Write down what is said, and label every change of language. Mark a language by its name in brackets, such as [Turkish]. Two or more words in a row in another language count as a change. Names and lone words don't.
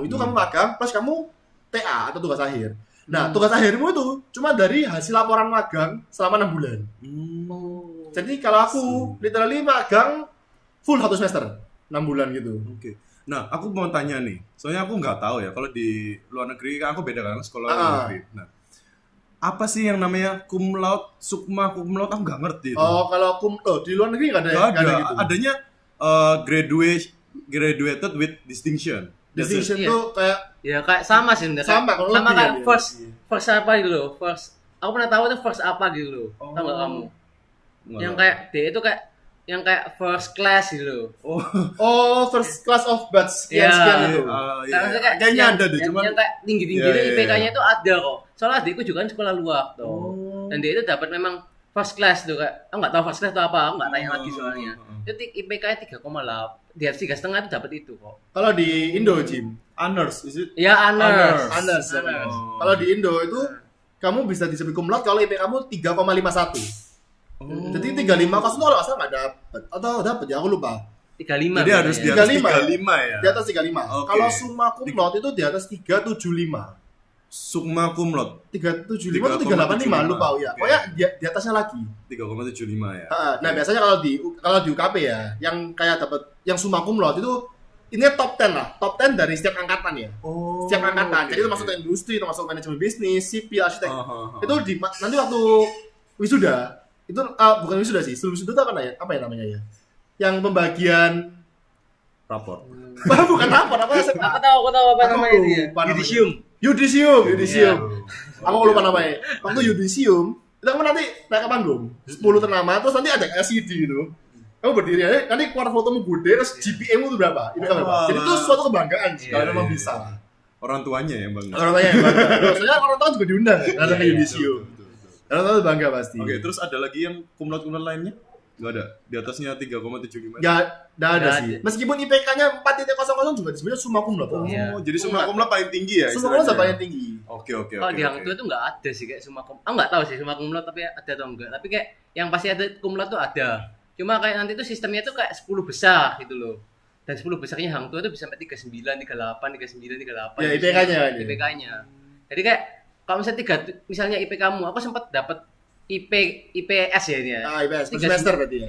[Indonesian] Itu kamu magang plus kamu TA atau tugas akhir. Nah, tugas akhirmu itu cuma dari hasil laporan magang selama 6 bulan. Jadi kalau aku literally magang full 1 semester, 6 bulan gitu. Oke. Nah, aku mau tanya nih. Soalnya aku nggak tahu ya. Kalau di luar negeri kan aku beda kan sekolah luar negeri. Nah, apa sih yang namanya cum laude, sukma cum laude? Aku nggak ngerti itu. Oh, kalau di luar negeri nggak ada, Nggak nggak ada ada. gitu. [English] Adanya graduated with distinction. [Indonesian] Distinction Iya. tuh kayak Ya kayak sama sih sebenarnya. Sama, kalau sama lebih kayak ya, first apa gitu loh. Aku pernah tahu itu first apa gitu loh. Tahu nggak kamu? Nggak Yang tahu. kayak D itu kayak yang kayak [English] first class [Indonesian] gitu loh. Oh, [English] first class of batch [Indonesian] Iya. sekian itu. iya. Karena kayak Kayaknya yang, ada deh, yang, cuman yang kayak tinggi-tinggi Iya, itu iya, IPK-nya iya. itu ada kok. Soalnya adikku juga kan sekolah luar tuh. Oh. Dan dia itu dapat memang [English] first class [Indonesian] tuh kayak aku nggak tahu [English] first class [Indonesian] itu apa, aku nggak tanya lagi soalnya. Itu IPK-nya 3,8. Di atas 3,5 itu dapat itu kok. Kalau di Indo, Jim, [English] honors, is it? [Indonesian] Ya honors. Honors. Oh. Kalau di Indo itu kamu bisa disebut cum laude kalau IP kamu 3,51. Jadi 3,5 kos itu kalau nggak salah nggak dapet atau dapet ya aku lupa. 35. Jadi harus di atas 35 ya. Di atas 35. Oke. Kalau summa cum laude itu di atas 375. Sukma cum laude 375 atau 385 lupa ya. Oke. Pokoknya di atasnya lagi. 3,75 ya. Nah, biasanya kalau di UKP ya, yang kayak dapat yang summa cum laude itu ini top 10 lah. Top 10 dari setiap angkatan ya. Oh. Setiap angkatan. oke, Jadi itu oke. masuk industri, termasuk manajemen bisnis, sipil, arsitek. Oh. Itu nanti waktu wisuda itu bukan wisuda sih. Sebelum wisuda itu apa ya namanya ya? Yang pembagian Raport. bukan rapor apa sih? Aku tahu apa Aku namanya itu ya. lupa namanya. Yudisium. Yudisium. Aku lupa namanya. Waktu yudisium, itu kamu nanti naik ke panggung 10 ternama, terus nanti ada LCD gitu. Kamu berdiri aja, nanti keluar fotomu gede, terus GPA-mu itu berapa? IPK berapa? Oh, Jadi itu suatu kebanggaan sih, kalau Iya, memang iya. bisa. Orang tuanya yang bangga. Orang tanya, soalnya orang tua juga diundang kan, datang ke Iya, yudisium. betul. Orang tua bangga pasti. Oke, terus ada lagi yang cum laude lainnya? Nggak ada. Di atasnya 3,75. Nggak ada Nggak sih. ada. Meskipun IPK-nya 4,00 juga disebutnya summa cum laude. Iya. Oh, jadi summa cum laude paling tinggi ya? Summa cum laude istilahnya? paling tinggi. Oke. Kalau di Hang Tuah itu nggak ada sih kayak summa cum. Aku nggak tahu sih summa cum laude tapi ada atau enggak. Tapi kayak yang pasti ada cum laude tuh ada. Cuma kayak nanti tuh sistemnya tuh kayak 10 besar gitu loh. Dan 10 besarnya Hang Tuah tuh bisa sampai 39, 38, 39, 38. Ya, IPK-nya ini. IPK-nya. Jadi kayak kalau misalnya IPK-mu, aku sempat dapat IPS ya ini ya. IPS, per semester berarti ya?